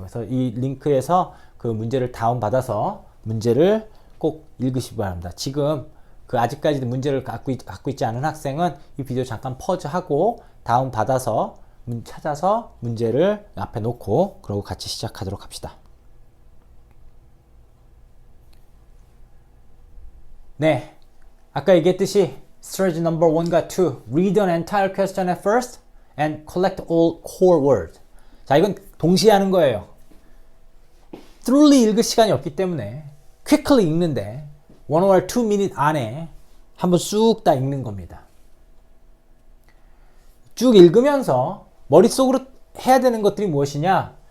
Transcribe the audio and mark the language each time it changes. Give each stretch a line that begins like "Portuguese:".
Korean: 그래서 이 링크에서 그 문제를 다운받아서 문제를 꼭 읽으시기 바랍니다. 지금 그 아직까지 문제를 갖고 있지 않은 학생은 이 비디오 잠깐 퍼즈하고 다운받아서 찾아서 문제를 앞에 놓고 그러고 같이 시작하도록 합시다. 네, 아까 얘기했듯이
English: strategy number 1과 2 read an entire question at first and collect all core words.
Korean: 자, 이건 동시에 하는 거예요. thoroughly 읽을 시간이 없기 때문에 quickly 읽는데
English: 1 or 2 minute
Korean: 안에 한번 쑥 다 읽는 겁니다. 쭉 읽으면서 머릿속으로 해야 되는 것들이 무엇이냐?